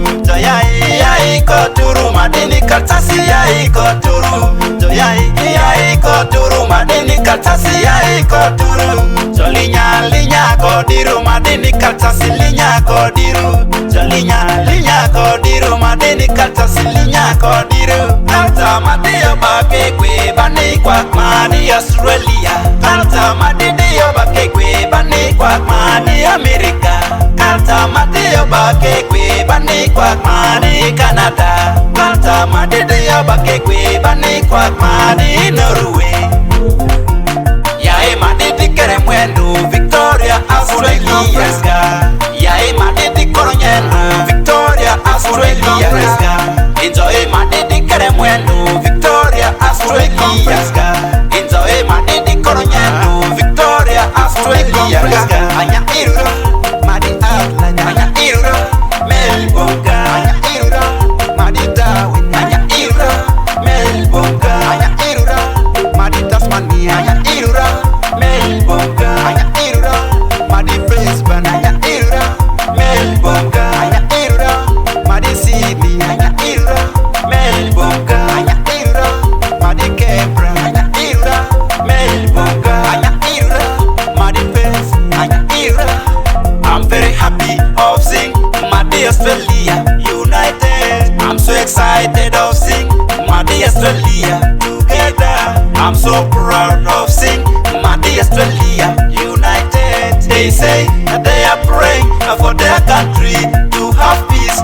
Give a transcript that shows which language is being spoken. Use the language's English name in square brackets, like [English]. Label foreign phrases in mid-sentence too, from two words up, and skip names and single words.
[Ma'di] Joyai koduru madini kata siyai koduru. Joyai koduru madini kata siyai koduru. Jolinya kodiru madini kata silinya kodiru. Jolinya kodiru madini kata silinya kodiru. Kalta madiyo bake kwe bani kwa mani Australia. Kalta madiyo bake kwe bani kwa mani Amerika. Kalta madiyo bake kwe bani kwa mani Canada. Kalta madiyo bake kwe bani kwa mani Norway. Yae madidi kere mwenu Victoria Australia. Yae madidi kolonyenu Victoria Australia. Enjoy madidi kere mwenu Victoria Australia. Enjoy madidi kolonyenu Victoria Australia. Anya irura madi atla. Anya irura melbonga. Anya irura madi dawe. Anya irura melbonga. Anya irura madi Tasmania. Anya irura melbonga. Anya irura madi Brisbane. Anya irura melbonga. Anya irura madi Sydney. Anya irura melbonga. Anya irura madi Canberra. Anya irura melbonga. Anya irura madi Perth. Anya irura. [English] I'm very happy of seeing Madi Australia united. I'm so excited of seeing Madi Australia together. I'm so proud of seeing Madi Australia united. They say that they are praying for their country to have peace.